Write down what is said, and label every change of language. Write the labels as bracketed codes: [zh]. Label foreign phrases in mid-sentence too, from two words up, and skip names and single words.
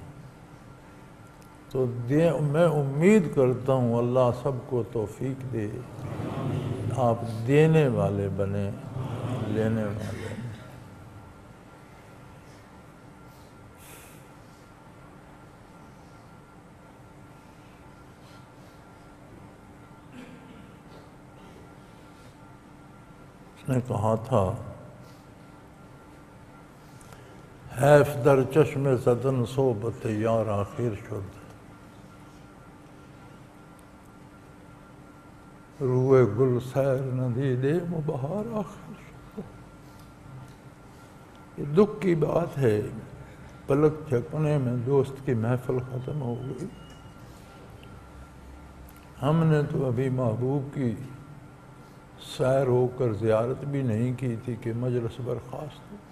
[ur] تو میں امید کرتا ہوں اللہ سب کو توفیق دے، آپ دینے والے بنے، لینے والے نہیں۔ اس نے کہا تھا [fa] حیف در چشم زدن صحبت یار آخر شد، روئے گل سیر ندیدے مبہار آخر شد۔ [ur] یہ دکھ کی بات ہے، پلک جھپکنے میں دوست کی محفل ختم ہو گئی۔ ہم نے تو ابھی محبوب کی سیر ہو کر زیارت بھی نہیں کی تھی کہ مجلس برخاست ہو۔